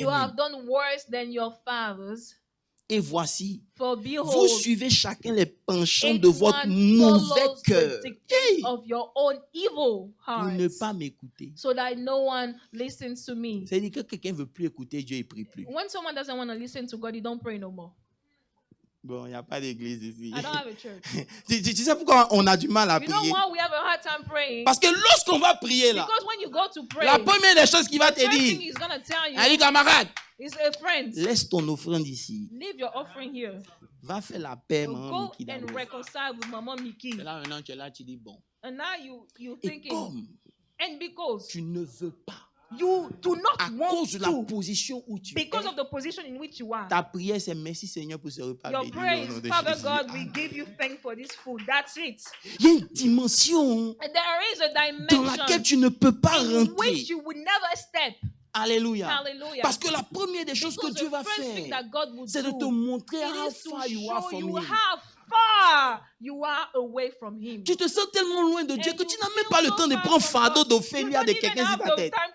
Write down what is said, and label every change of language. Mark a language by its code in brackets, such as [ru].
[en] You have done worse than your fathers. [fr] Et voici, [en] For behold, [fr] vous suivez chacun les penchants de votre mauvais cœur. [en] Of your own evil heart, [fr] pour ne pas m'écouter. [en] So that no one listens to me. [fr] C'est-à-dire que quelqu'un ne veut plus écouter Dieu, il ne prie plus. [en] When someone doesn't want to listen to God, he don't pray no more. [fr] Bon, il n'y a pas d'église ici. [en] I don't have a church. [fr] tu sais pourquoi on a du mal à prier? [en] You know why we have a hard time praying? [fr] Parce que lorsqu'on va prier là, [en] because when you go to pray, [fr] la première des choses qu'il va te dire, allez camarade, laisse ton offrande ici. [en] Leave your offering here. [fr] Va faire la paix, maman Miki. [en] Go and reconcile with Maman Miki. [fr] Et là maintenant tu es là, tu dis bon. [en] And now you thinking. [fr] Et comme [en] and because [fr] tu ne veux pas. [en] You do not [fr] à cause de la position où tu [en] because of the position in which you are. [fr] Ta prière c'est merci Seigneur pour ce repas. [en] Your prayer is Father God, we give you thanks for this food. That's it. [fr] Il y a une dimension dans laquelle tu ne peux pas rentrer. [en] Which you would never step. [fr] Alléluia. Parce que la première des choses que Dieu va faire, c'est de te montrer [en] how far you are from Him. Far you are away from him. [fr] Tu te sens tellement loin de Dieu que tu n'as même pas le temps de prendre fardeau d'Ophélie de quelqu'un sur ta tête.